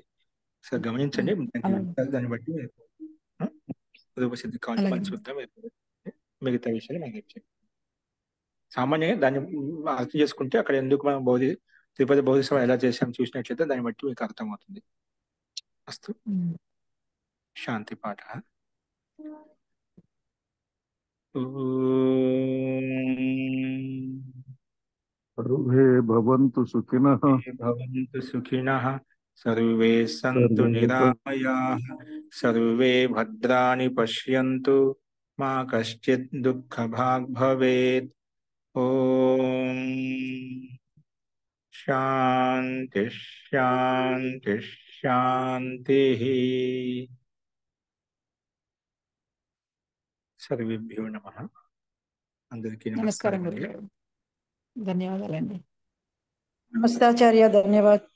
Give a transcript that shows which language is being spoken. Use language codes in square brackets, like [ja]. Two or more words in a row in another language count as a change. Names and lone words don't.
[te] ఒకసారి గమనించండి, దాన్ని బట్టి రూపసిద్ధి కావాలి మళ్ళీ చూద్దాం. మిగతా విషయాలు మనకి చెప్పండి. సామాన్యంగా దాన్ని అర్థం చేసుకుంటే అక్కడ ఎందుకు మనం త్రిపద బౌద్ధ సభ ఎలా చేసాం చూసినట్లయితే దాన్ని బట్టి మీకు అర్థమవుతుంది. అస్తు శాంతి పాఠ. [sa] सर्वे भवन्तु सुखिनः भवन्तु सुखिनः सर्वे सन्तु निरामयाः सर्वे भद्राणि पश्यन्तु मा कश्चित् दुःखभाग् भवेत्। ॐ शान्ति शान्ति शान्तिः। सर्वेभ्यो नमः. [te] అందరికీ నమస్కారం నమస్కారం. గురుగారు, ధన్యవాదాలండి. నమస్తే ఆచార్య, ధన్యవాదాలు.